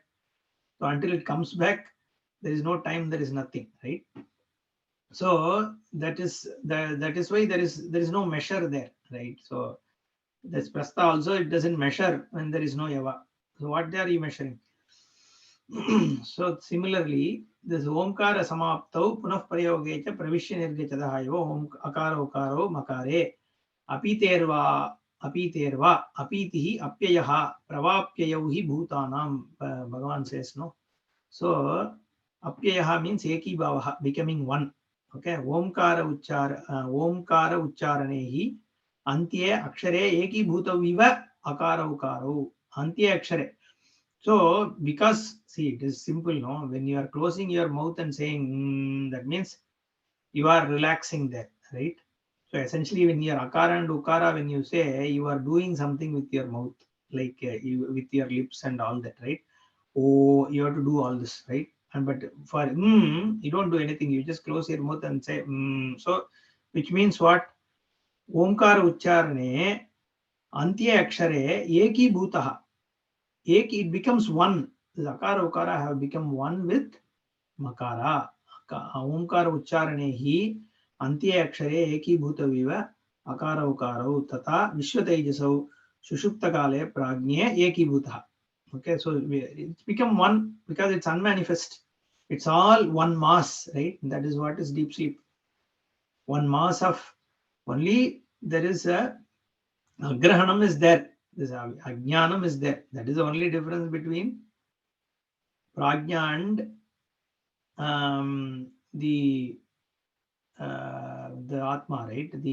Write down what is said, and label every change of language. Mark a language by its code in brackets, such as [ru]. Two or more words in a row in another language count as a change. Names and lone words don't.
[en] So until it comes back, there is no time. There is nothing, right? So that is why there is no measure there, right? So this prastha also, it doesn't measure when there is no yava. So what they are you measuring? So similarly, this [sa] Omkara Samaptau Punah Prayogecha Pravishya Nirgachadahayo Om Akaro Ukaro Makare Apiterva Apitihi Apyayaha Pravapyayauhi Bhutanam. [en] Bhagavan says, no. So Apyayaha means [sa] Eki Bhavaha, [en] becoming one. [sa] Okay, Omkara Ucharanehi Antye Akshare Eki Bhutaviva Akara Ukaro Antye Akshare. [en] So, because see, it is simple, no? When you are closing your mouth and saying, that means you are relaxing there, right? So, essentially, when you are akara and ukara, when you say, you are doing something with your mouth, like with your lips and all that, right? Oh, you have to do all this, right? And but for you don't do anything. You just close your mouth and say, So, which means what? [sa] Omkara ucharane. Antye akshare eki bhutaha. [en] It becomes one. The [sa] akara ukara [en] have become one with makara. [sa] Omkara ucharane hi antye akshare eki bhutaviva akara ukarau tata vishwatejasau sushupta kale pragnye eki bhutaha. [en] Okay, so it's become one because it's unmanifest. It's all one mass, right? That is what is deep sleep. One mass of only there is a agrahanam is there. This ajnanam is there. That is the only difference between prajna and the atma, right?